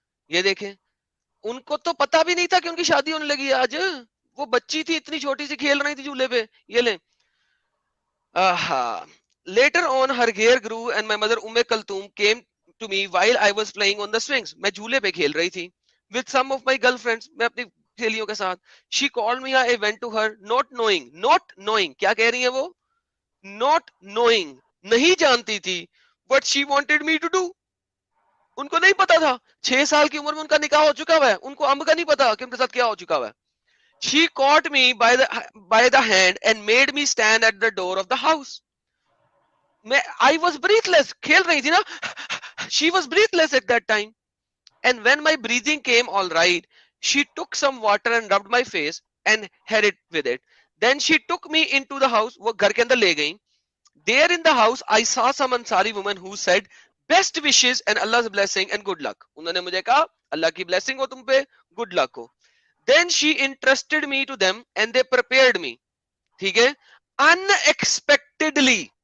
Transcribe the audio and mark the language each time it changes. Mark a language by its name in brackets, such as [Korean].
[Urdu] یہ دیکھیں ان کو تو پتا بھی نہیں تھا کہ ان کی شادی ہونے لگی ہے آج. وہ بچی تھی اتنی چھوٹی سی، کھیل رہی تھی جھولے پہ. یہ لیں [English] Letter on her hair grow and my mother Kulsoom came to me while I was playing on the swings. [Urdu] میں جھولے پہ کھیل رہی تھی [English] with some of my girlfriends. [Urdu] میں اپنی سہیلیوں کے ساتھ. [English] She called me, I went to her not knowing [Urdu] کیا کہہ رہی ہے وہ؟ [English] not knowing [Urdu] نہیں جانتی تھی [English] what she wanted me to do. [Urdu] ان کو نہیں پتا تھا 6 سال کی عمر میں ان کا نکاح ہو چکا ہوا ہے, ان کو امب کا نہیں پتا کہ ان کے ساتھ کیا ہو چکا ہوا ہے. [English] She caught me by the hand and made me stand at the door of the house. I was breathless. [Urdu] کھیل رہی تھی نا. [English] She was breathless at that time. And when my breathing came all right, she took some water and rubbed my face and had it with it. Then she took me into the house. [Urdu] وہ گھر کے اندر لے گئی. [English] There in the house, I saw some Ansari woman who said, best wishes and Allah's blessing and good luck. [Urdu] انہوں نے مجھے کہا اللہ کی blessing ہو تم پہ, [English] good luck [Urdu] ہو. [English] Then she entrusted me to them and they prepared me. [Urdu] ٹھیک ہے, unexpectedly.